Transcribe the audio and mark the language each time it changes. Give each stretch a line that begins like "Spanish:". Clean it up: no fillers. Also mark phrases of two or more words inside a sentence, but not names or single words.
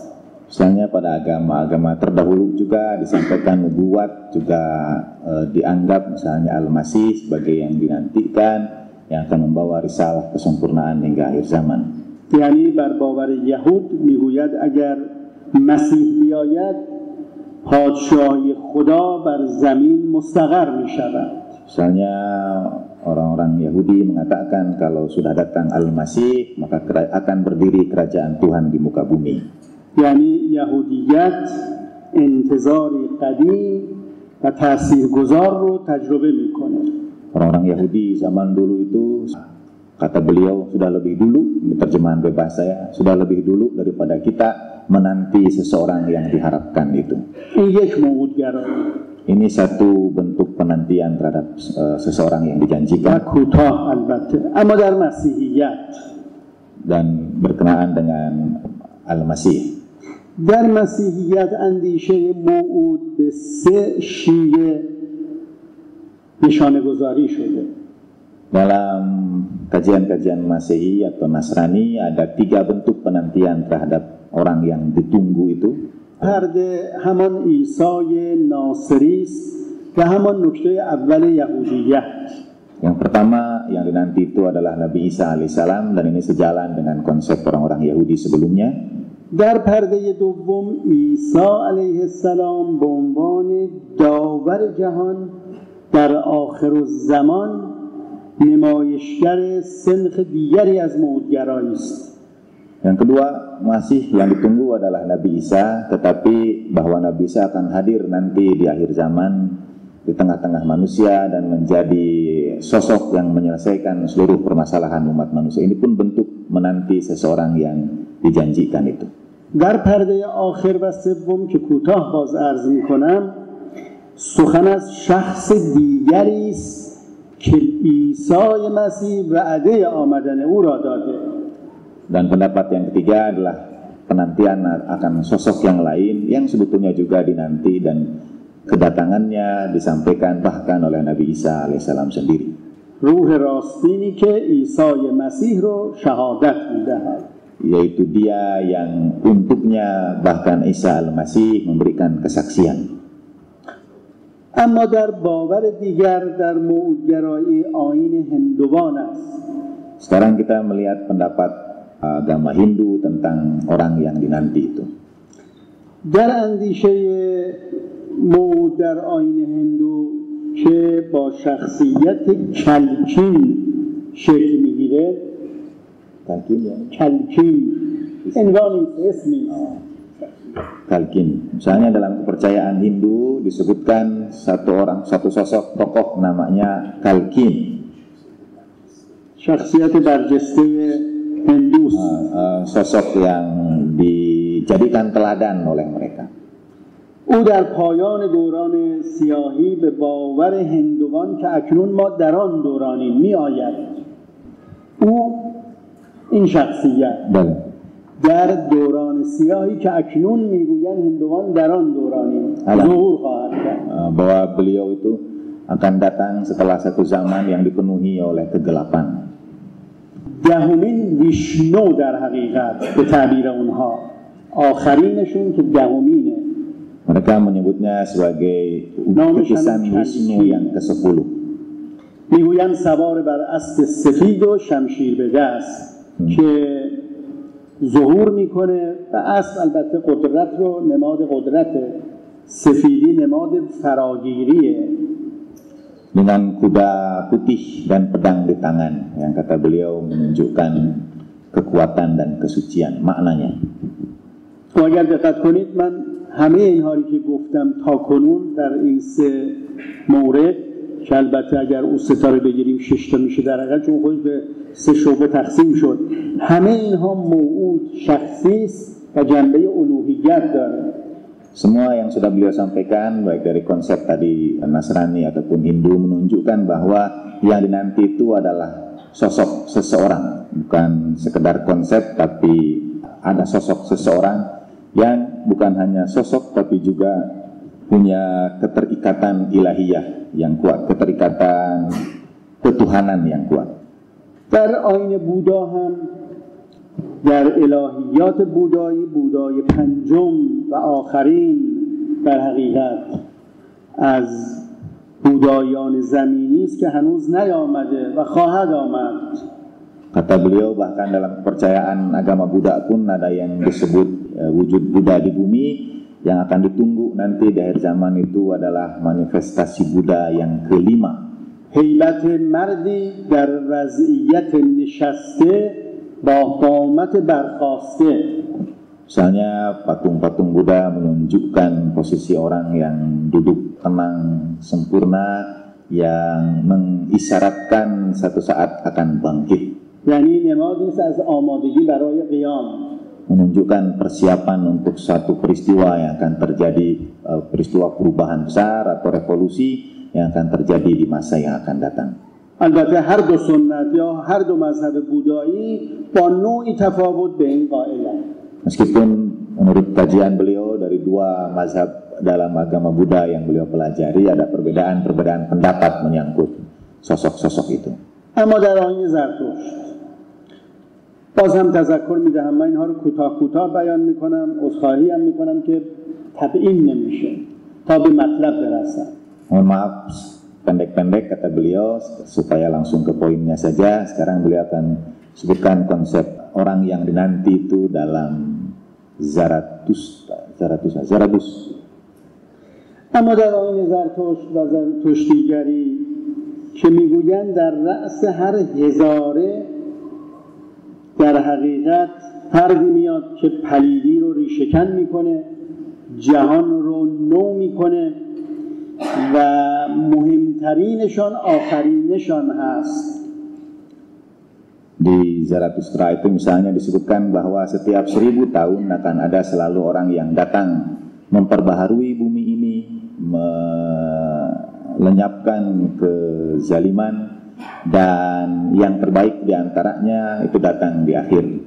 Indonesian: Misalnya pada agama-agama terdahulu juga disampaikan nubuat, juga dianggap misalnya Al-Masih sebagai yang dinantikan, yang akan membawa risalah kesempurnaan hingga akhir zaman.
Persian: یعنی بر باور یهود میگوید اگر مسیح بیاید پادشاهی خدا بر زمین مستقر میشود.
Indonesian: Misalnya orang-orang Yahudi mengatakan kalau sudah datang Al-Masih maka akan berdiri kerajaan Tuhan di muka bumi.
Persian: یعنی یهودیت انتظاری قدیم و تاثیرگذار رو تجربه میکنه.
Indonesian: Orang-orang Yahudi zaman dulu itu, kata beliau, sudah lebih dulu, ini terjemahan bebas saya, sudah lebih dulu daripada kita menanti seseorang yang diharapkan itu.
Persian: این یک موعودگرایی
Indonesian: Ini satu bentuk penantian terhadap seseorang yang
Persian: و
Indonesian: dijanjikan
Persian: کوتاه البته. اما در مسیحیت
Indonesian: dan berkenaan dengan Al-Masih.
Persian: در مسیحیت اندیشه موعود به سه شیوه نشانه گذاری شده.
Indonesian: Dalam kajian-kajian Masehi atau Nasrani ada 3 bentuk penantian terhadap orang yang ditunggu itu.
Persian: پرده همان عیسی ناصری است و همان نکته اول یهودیت.
Indonesian: Yang pertama yang dinanti itu adalah Nabi Isa alaihissalam, dan ini sejalan dengan konsep orang-orang Yahudi sebelumnya. در پرده دوم عیسی علیه السلام به عنوان داور جهان در آخر الزمان نمایشگر سنخ دیگری از موعودگرایی است. Yang kedua, masih yang ditunggu adalah Nabi Isa, tetapi bahwa Nabi Isa akan hadir nanti di akhir zaman di tengah-tengah manusia dan menjadi sosok yang menyelesaikan seluruh permasalahan umat manusia. Ini pun bentuk menanti seseorang yang dijanjikan itu.
Persian: در پرده آخر و سوم که کوتاه باز عرض می‌کنم سخن از شخص دیگری است که عیسی مسیح وعده آمدن او را داده.
Indonesian: Dan pendapat yang ketiga adalah penantian akan sosok yang lain yang sebetulnya juga dinanti dan kedatangannya disampaikan bahkan oleh Nabi Isa alaihissalam sendiri.
Persian: روح راستینی که عیسی مسیح رو شهادت می‌دهد.
Indonesian: Yaitu dia yang untuknya bahkan Isa al-Masih memberikan kesaksian.
Persian: اما در باور دیگر در موعودگرایی آیین هندوان است.
Indonesian: Sekarang kita melihat pendapat agama Hindu tentang orang yang dinanti itu.
Persian: در اندیشه موعود در آیین هندو که با شخصیت کلکین شکل میگیره،
Indonesian: Kalkin ya?
Persian: کلکین عنوان اسمی
Indonesian: Kalkin. Misalnya dalam kepercayaan Hindu disebutkan satu sosok tokoh namanya Kalkin.
Persian: شخصیت برجسته هندوست.
Indonesian: Sosok yang dijadikan teladan oleh mereka.
Persian: او در پایان دوران سیاهی به باور هندوان که اکنون ما در آن دورانیم می آید. او این شخصیت در دوران سیاهی که اکنون میگویند هندوان در آن دورانیم ظهور خواهد کرد.
Indonesian: Bahwa beliau itu akan datang setelah satu zaman yang dipenuhi oleh kegelapan.
Persian: دهمین ویشنو در حقیقت به تعبیر اونها، آخرینشون که دهمینه.
Indonesian: Mereka menyebutnya sebagai lukisan Wisnu yang ke-10.
Persian: میگویند سوار بر اسب سفید و شمشیر به دست که ظهور میکنه و اسب البته قدرت رو نماد قدرته، سفیدی نماد فراگیریه.
Indonesian: Dengan kuda putih dan pedang di tangan yang kata beliau menunjukkan kekuatan dan kesucian maknanya.
Persian: و اگر دقت کنید من همه اینها رو که گفتم تا کنون در این 3 مورد که البته اگر او ستاره بگیریم 6 تا میشه در حقیقت چون خودش به 3 شعبه تقسیم شد، همه اینها موعود شخصی است و جنبه الوهیت داره.
Indonesian: Semua yang sudah beliau sampaikan baik dari konsep tadi Nasrani ataupun Hindu menunjukkan bahwa yang dinanti itu adalah sosok seseorang, bukan sekedar konsep tapi ada sosok seseorang yang bukan hanya sosok tapi juga punya keterikatan ilahiyah yang kuat, keterikatan ketuhanan yang kuat.
Persian: در آیین بودا هم در الهیات بودایی، بودای پنجم و آخرین در حقیقت از بودایان زمینی است که هنوز نیامده و خواهد آمد.
Indonesian: Kata beliau bahkan dalam kepercayaan agama Buddha pun ada yang disebut wujud Buddha di bumi yang akan ditunggu nanti di akhir zaman itu adalah manifestasi Buddha yang kelima.
Persian: هیبت مردی در وضعیت نشسته با قامت برخاسته.
Indonesian: Misalnya patung-patung Buddha menunjukkan posisi orang yang duduk tenang sempurna yang mengisyaratkan satu saat akan bangkit.
Persian: یعنی نمادی است از آمادگی برای قیام.
Indonesian: Menunjukkan persiapan untuk satu peristiwa yang akan terjadi, peristiwa perubahan besar atau revolusi yang akan terjadi di masa yang akan datang.
Persian: البته هر دو سنت یا هر دو مذهب بودایی با نوعی تفاوت به این قائلند.
Indonesian: Meskipun menurut kajian beliau dari 2 mazhab dalam agama Buddha yang beliau pelajari ada perbedaan pendapat menyangkut sosok-sosok itu.
Persian: اما در آیین زرتشت باز هم تذکر میدهم، من اینها رو کوتاه بیان میکنم، عذرخواهی هم میکنم که تبیین نمیشه تا به مطلب برسم.
Indonesian: Mohon maaf pendek-pendek kata beliau supaya langsung ke poinnya saja. Sekarang beliau akan sebutkan konsep orang yang dinanti itu dalam Zarathustra.
Persian: اما در آیین زرتشت و زرتشتیگری که میگویند در رأس هر هزاره در حقیقت فردی میاد که پلیدی رو ریشه‌کن میکنه، جهان رو نو میکنه و مهمترینشان آخرینشان هست.
Indonesian: Di Zarathustra itu misalnya disebutkan bahwa setiap 1000 tahun akan ada selalu orang yang datang memperbaharui bumi ini, melenyapkan kezaliman, dan yang terbaik diantaranya itu datang di akhir.